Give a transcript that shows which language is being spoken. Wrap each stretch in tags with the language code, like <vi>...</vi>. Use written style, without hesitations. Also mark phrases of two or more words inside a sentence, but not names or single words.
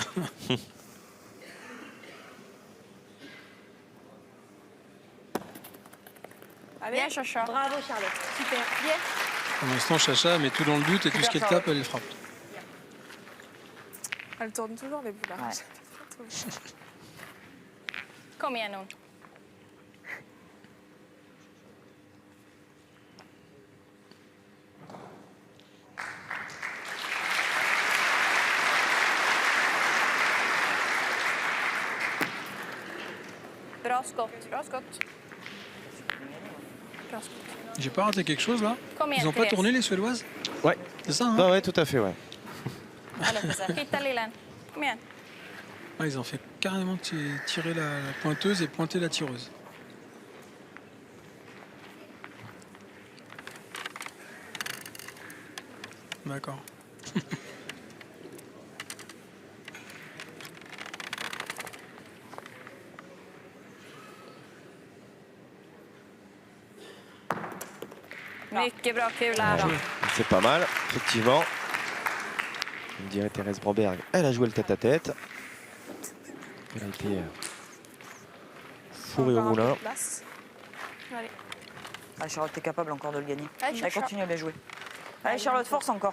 <fr>Bien, Chacha. Bravo, Charlotte. Super. Bien. Pour l'instant, Chacha met tout dans le but et tout ce qu'elle tape, elle les frappe. Elle tourne toujours les boules. Là.</fr> <sv>Kom igen nu. Bra skott. Bra skott. Bra skott.</sv> <fr>J'ai pas raté quelque chose là?</fr> <sv>Kom igen,</sv> <fr>Ils ont pas</fr> <sv>Therese.</sv> <fr>tourné les Suédoises? Ouais. C'est ça, hein? Ouais, tout à fait, ouais.</fr> <sv>Titta lillen. Kom igen.</sv> <fr>Ah, ils ont fait carrément tirer la pointeuse et pointer la tireuse. D'accord.</fr> <sv>Mycket bra kula då.</sv> <fr>C'est pas mal, effectivement. On dirait Thérèse Bromberg. Elle a joué le tête-à-tête. Elle a été fourrée au moulin. Allez. Ah, Charlotte, t'es capable encore de le gagner. Allez, Allez, continue à bien jouer. Allez, Charlotte, force encore.</fr>